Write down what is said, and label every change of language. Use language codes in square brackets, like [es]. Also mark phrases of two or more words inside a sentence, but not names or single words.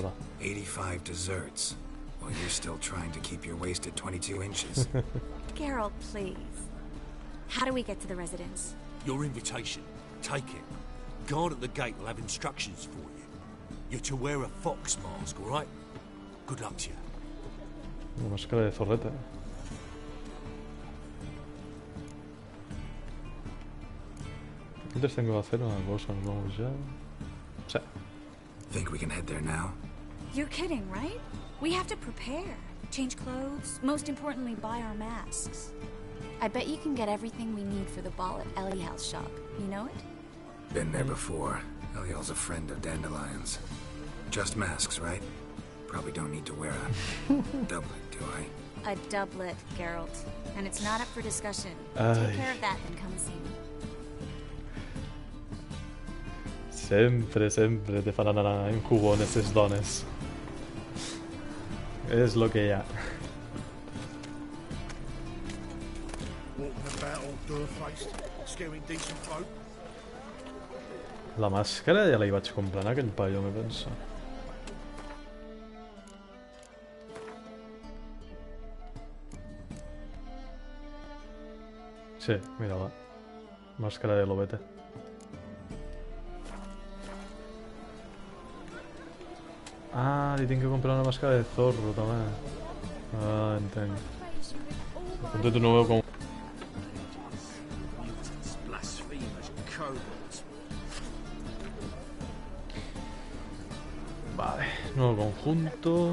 [en] 85 desserts, while you're still trying to keep your waist at 22 inches. Geralt, please. How do we get to the residence? Your invitation. Take it. Guard at the gate will have instructions for you. You're to wear a fox mask, all right? Good luck to you. [es] Una máscara de zorreta. Antes tengo que hacer una cosa, nos vamos ya. Sí. [en] Think we can head there now? You're kidding, right? We have to prepare. Change clothes, most importantly, buy our masks. I bet you can get everything we need for the ball at Eliel's shop. You know it? Been there before. Eliel's a friend of Dandelion's. Just masks, right? Probably don't need to wear a doublet, do I? A doublet, Geralt. And it's not up for discussion. Ay. Take care of that, then come see me. [ca] Sempre te faran anar en cubón aquestes dones. És lo que hi ha. [en] Walking about all door-faced, scaring decent folk. [ca] La màscara ja la hi vaig comprar en aquell paio, me penso. Sí, mira-la. Màscara de lobete. Ah, li tinc que comprar una màscara de zorro, també. Ah, entenc. [es] Entonces no veo com... Vale, nuevo conjunto.